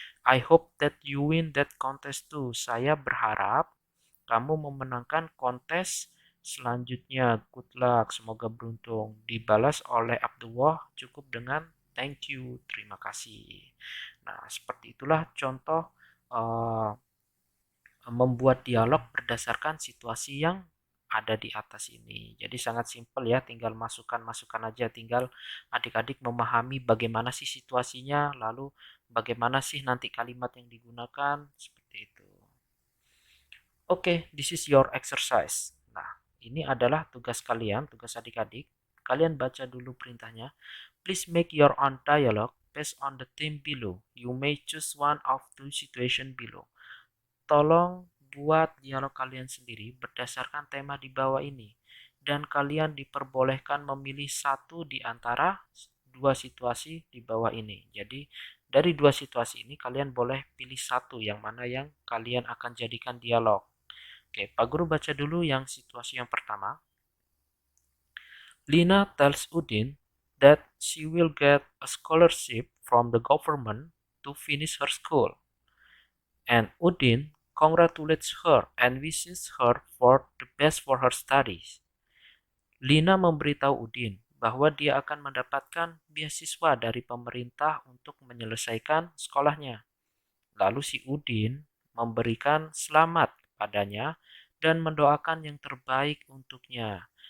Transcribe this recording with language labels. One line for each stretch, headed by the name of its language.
English: I hope that you win that contest too.
Indonesian: Saya berharap kamu memenangkan kontes selanjutnya.
English: Good luck,
Indonesian: semoga beruntung. Dibalas oleh Abdullah cukup dengan
English: thank you,
Indonesian: terima kasih. Nah, seperti itulah contoh uh, membuat dialog berdasarkan situasi yang ada di atas ini. Jadi sangat simpel ya, tinggal masukkan aja, tinggal adik-adik memahami bagaimana sih situasinya, lalu bagaimana sih nanti kalimat yang digunakan, seperti itu.
English: Oke, this is your exercise.
Indonesian: Nah, ini adalah tugas kalian, tugas adik-adik. Kalian baca dulu perintahnya.
English: Please make your own dialogue based on the theme below. You may choose one of two situation below.
Indonesian: Tolong buat dialog kalian sendiri berdasarkan tema di bawah ini. Dan kalian diperbolehkan memilih satu di antara dua situasi di bawah ini. Jadi dari dua situasi ini kalian boleh pilih satu yang mana yang kalian akan jadikan dialog. Oke, Pak Guru baca dulu yang situasi yang pertama.
English: Lina tells Udin that she will get a scholarship from the government to finish her school. And Udin congratulates her and wishes her for the best for her studies.
Indonesian: Lina memberitahu Udin bahwa dia akan mendapatkan beasiswa dari pemerintah untuk menyelesaikan sekolahnya. Lalu si Udin memberikan selamat padanya dan mendoakan yang terbaik untuknya.